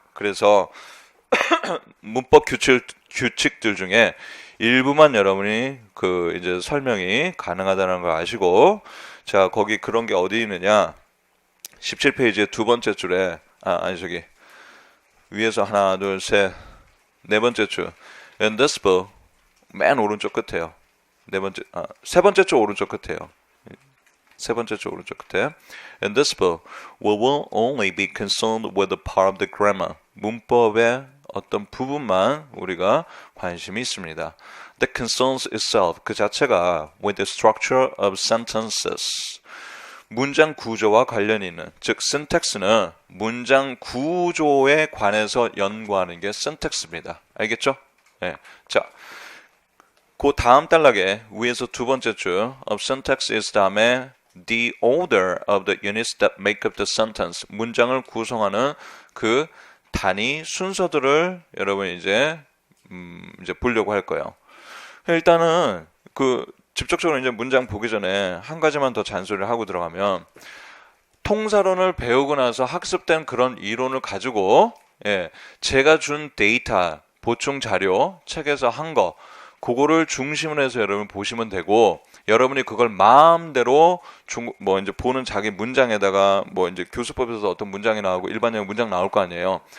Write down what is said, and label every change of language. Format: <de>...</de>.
<ko>그래서 문법 규칙들 중에 일부만 여러분이 그 이제 설명이 가능하다는 걸 아시고, 자, 거기 그런 게 어디 있느냐? 17페이지의 두 번째 줄에 위에서 하나, 둘, 셋, 네 번째 줄.</ko> <en>In this book,</en> <ko>맨 오른쪽 끝에요. 세 번째 줄 오른쪽 끝에요. 세 번째 줄 오른쪽 끝에.</ko> <en>In this book, we will only be concerned with the part of the grammar.</en> <ko>문법의 어떤 부분만 우리가 관심이 있습니다.</ko> <en>That concerns itself,</en> <ko>그 자체가</ko> <en>with the structure of sentences.</en> <ko>문장 구조와 관련이 있는, 즉 syntax는 문장 구조에 관해서 연구하는 게 syntax입니다. 알겠죠? 네. 자, 그 다음 단락에 위에서 두 번째 줄</ko> <en>of syntax is</en> <ko>다음에</ko> <en>the order of the units that make up the sentence.</en> <ko>문장을 구성하는 그 단위 순서들을 여러분이 이제 보려고 할 거예요. 일단은 직접적으로 이제 문장 보기 전에 한 가지만 더 잔소리를 하고 들어가면, 통사론을 배우고 나서 학습된 그런 이론을 가지고, 예, 제가 준 데이터, 보충 자료, 책에서 한 거, 그거를 중심으로 해서 여러분 보시면 되고, 여러분이 그걸 마음대로 이제 보는 자기 문장에다가 이제 교수법에서 어떤 문장이 나오고 일반적인 문장 나올 거 아니에요.</ko>